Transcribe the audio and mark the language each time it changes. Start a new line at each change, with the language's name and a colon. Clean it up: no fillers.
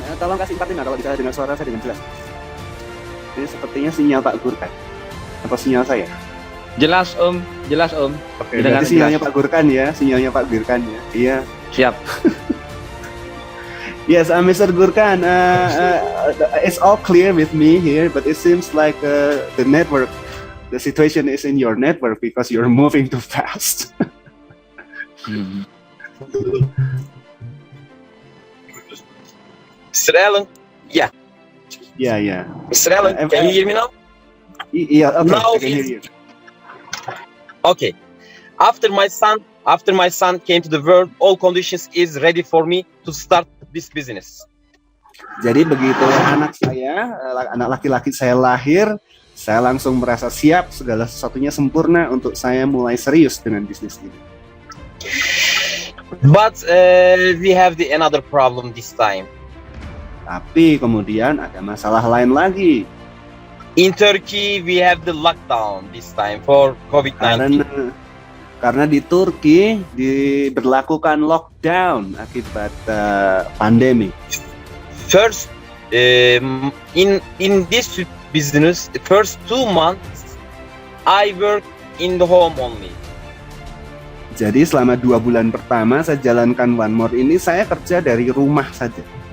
Indonesian: Tolong kasih 45 kalau bisa dengar suara saya dengan jelas. Ini sepertinya sinyal Pak Gurkan. Atau sinyal saya? Jelas Om. Oke, berarti sinyalnya Pak Gurkan ya, sinyalnya Pak Gurkan ya. Iya. Siap.
English: Yes, Mr. Gurkan, it's all clear with me here, but it seems like the network, the situation is in your network because you're moving too fast. Mr. Allen. Yeah. Yeah. Mr. Allen, can you hear me now? Yeah, okay, Now I can hear you. Okay. After my son came to the world, all conditions is ready for me to start this business.
Indonesian: Jadi begitu anak laki-laki saya lahir, Saya langsung merasa siap, segala sesuatunya sempurna untuk saya mulai serius dengan bisnis ini.
English: But we have another problem this time.
Indonesian: Tapi kemudian ada masalah lain lagi.
English: In Turkey, we have the lockdown this time for COVID-19.
Indonesian: Karena di Turki diberlakukan lockdown akibat pandemi.
English: First, in this business, the first 2 months, I work in the home only.
Indonesian: Jadi selama 2 bulan pertama saya jalankan One More ini, saya kerja dari rumah saja.